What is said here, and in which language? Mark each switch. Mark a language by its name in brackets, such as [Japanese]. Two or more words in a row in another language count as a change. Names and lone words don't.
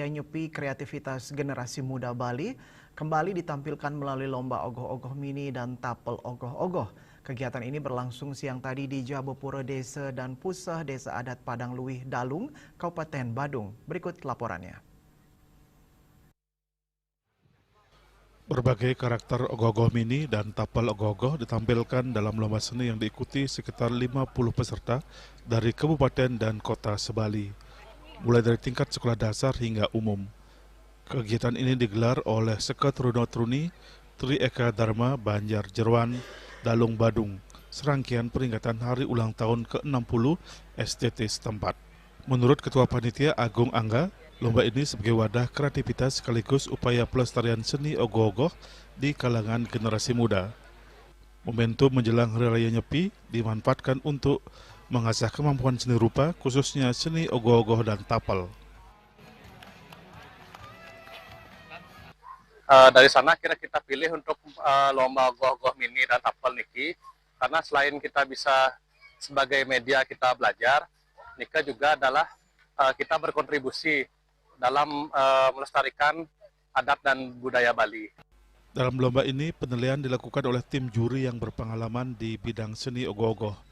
[Indonesian] Nyepi, kreativitas generasi muda Bali kembali ditampilkan melalui lomba ogoh-ogoh mini dan tapel ogoh-ogoh. Kegiatan ini berlangsung siang tadi di Jabopura Desa dan Pusah Desa Adat Padang Luih Dalung, Kabupaten Badung. Berikut laporannya. Berbagai karakter ogoh-ogoh mini dan tapel ogoh-ogoh ditampilkan dalam lomba seni yang diikuti sekitar 50 peserta dari kabupaten dan kota sebali, mulai dari tingkat sekolah dasar hingga umum. Kegiatan ini digelar oleh Sekat Runo Truni, Tri Eka Dharma, Banjar Jeruan, Dalung Badung, serangkaian peringatan hari ulang tahun ke-60 STT setempat. Menurut Ketua Panitia Agung Angga, lomba ini sebagai wadah kreativitas sekaligus upaya pelestarian seni ogoh-ogoh di kalangan generasi muda. Momentum menjelang Hari Raya Nyepi dimanfaatkan untuk mengasah kemampuan seni rupa, khususnya seni ogoh-ogoh dan tapel. Dari sana kita pilih untuk lomba ogoh-ogoh mini dan tapel niki, karena selain kita bisa sebagai media kita belajar, nika juga adalah kita berkontribusi dalam melestarikan adat dan budaya Bali. Dalam lomba ini, penilaian dilakukan oleh tim juri yang berpengalaman di bidang seni ogoh-ogoh.